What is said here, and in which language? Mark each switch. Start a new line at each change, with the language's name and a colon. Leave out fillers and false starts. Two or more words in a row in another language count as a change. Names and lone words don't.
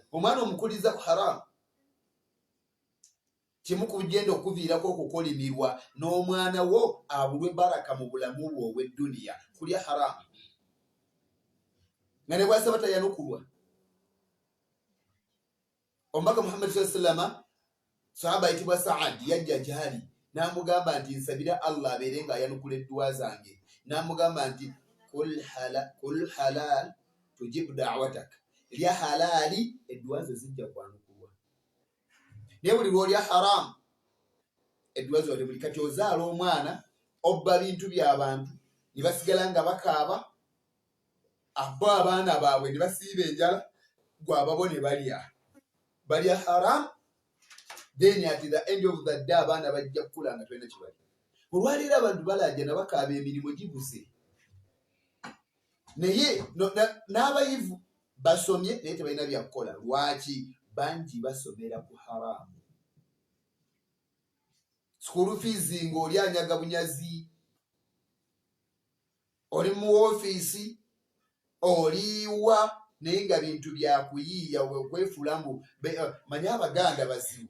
Ganda: Omwana omukuliza ku haramu kimu ku bigenda okuviirako okukolimirwa n'omwana wo abulwe baraka mu bulamu bwe obw'edduniya kulya haramu nga ne bw'asaba tayanukulwa. Omubaka Muhammad
Arabic: صلى الله عليه وسلم
Ganda: sahaba ayitibwa Saad yajja gyali n'amugamba nti nsabira Allah abeere ng'ayanukula edduwa zange, n'amugamba nti
Arabic: كل حلالا تجب دعوتك,
Ganda: lya halali edduwa zo zijja kwanukulwa, naye buli lw'olya haramu edduwa zo buli kati ozaala omwana obba bintu by'abantu ne basigala nga bakaaba abo abaana baabwe ne basiiba enjala gwababo ne balya haramu.
English: Then at the end of the day
Ganda: abaana bajja kukula nga tolina kibali. Olwaleero abantu balaajana bakaaba emirimu gibuse, naye n'abayivu basomye naye tebalina byakukola. Lwaki? Bangi basomera ku haramu.
English: School fees
Ganda: ng'oli anyaga bunyazi, oli mu ofiisi oliwa naye nga bintu byakuyiiya okwefuula mbu manye Abaganda bazibu.